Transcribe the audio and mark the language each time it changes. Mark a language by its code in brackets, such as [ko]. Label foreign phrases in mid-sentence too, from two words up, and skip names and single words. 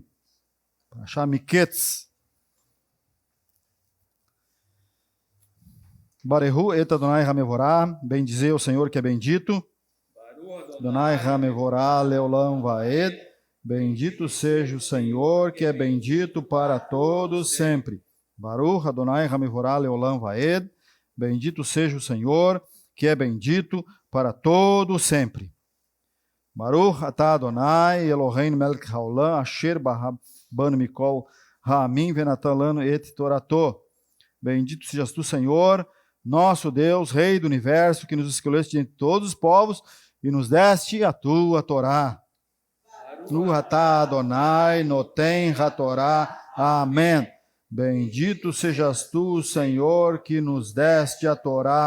[he] פרשת מקץ. ברכו את אדוני המבורך, [pt] bendizer o Senhor que é bendito. [he] אדוני המבורך לעולם ועד, [pt] bendito seja o Senhor que é bendito para todos sempre. [he] ברוך אדוני המבורך לעולם ועד, [pt] bendito seja o Senhor que é bendito para todos sempre. [he] ברוך אתה אדוני אלוהינו מלך העולם אשר בחר בנו מכל העמים ונתן לנו את תורתו. [pt] Bendito sejas tu, Senhor, nosso Deus, Rei do Universo, que nos escolheste entre todos os povos e nos deste a tua Torá. [he] ברוך אתה אדוני נותן התורה. [pt] Amém. Bendito sejas tu, Senhor, que nos deste a Torá.